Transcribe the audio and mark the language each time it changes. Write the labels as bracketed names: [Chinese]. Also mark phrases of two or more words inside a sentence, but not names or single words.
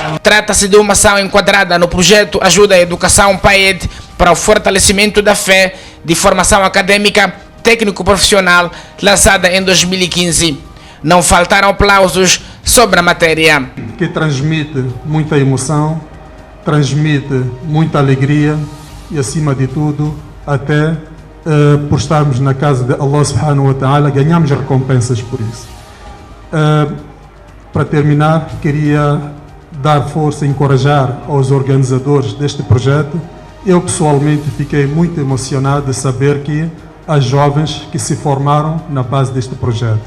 [Portuguese] Trata-se de uma ação enquadrada no projeto Ajuda à Educação PAED para o fortalecimento da fé de formação acadêmica técnico-profissional, lançada em 2015. Não faltaram aplausos sobre a matéria. Que transmite muita emoção, transmite muita alegria e, acima de tudo, até por estarmos na casa de [Arabic] الله سبحانه وتعالى, [Portuguese] ganhamos recompensas por isso. Para terminar, queria dar força e encorajar aos organizadores deste projeto. Eu, pessoalmente, fiquei muito emocionado de saber que as jovens que se formaram na base deste projeto.